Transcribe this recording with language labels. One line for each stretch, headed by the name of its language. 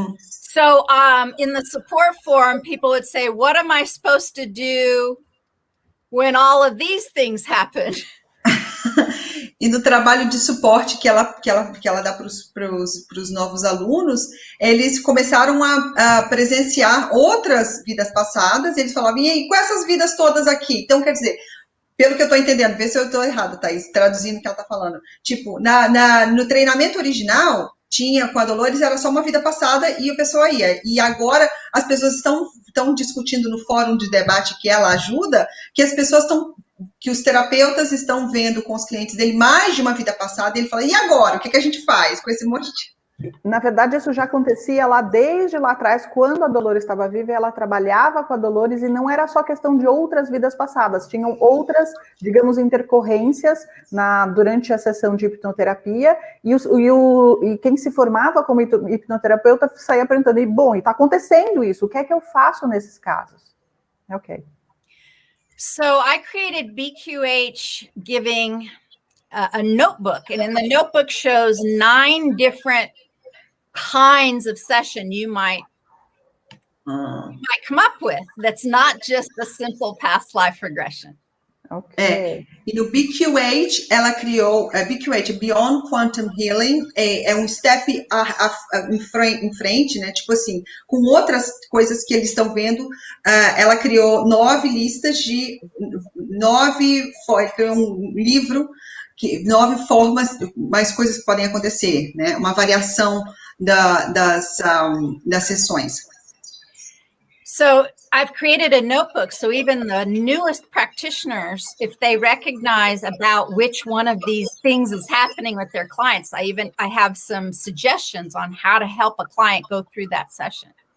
English: So, in the support forum, people would say, what am I supposed to do when all of these things happen?
Portuguese: E no trabalho de suporte que ela dá para os novos alunos, eles começaram a presenciar outras vidas passadas, e eles falavam, e aí, com essas vidas todas aqui? Então, quer dizer, pelo que eu estou entendendo, vê se eu estou errada, Thaís, traduzindo o que ela está falando. Tipo, no treinamento original, tinha com a Dolores, era só uma vida passada e a pessoa ia. E agora as pessoas estão discutindo no fórum de debate que ela ajuda, que os terapeutas estão vendo com os clientes dele mais de uma vida passada, e ele fala, e agora? O que a gente faz com esse monte de... Na verdade, isso já acontecia desde lá atrás, quando a Dolores estava viva, ela trabalhava com a Dolores, e não era só questão de outras vidas passadas, tinham outras, digamos, intercorrências durante a sessão de hipnoterapia, e quem se formava como hipnoterapeuta saía perguntando, e está acontecendo isso, o que é que eu faço nesses casos?
English: Ok. So I created BQH giving a notebook, and in the notebook shows 9 different kinds of session you might come up with. That's not just a simple past life regression. Ok.
Portuguese: E no BQH, ela criou, BQH, Beyond Quantum Healing, é um step em frente, né? Tipo assim, com outras coisas que eles estão vendo, ela criou 9 listas de 9, criou um livro, 9 formas, mais coisas que podem acontecer, né? Uma variação das sessões.
English: So I've created a notebook. So even the newest practitioners, if they recognize about which one of these things is happening with their clients, I have some suggestions on how to help a client go through that session.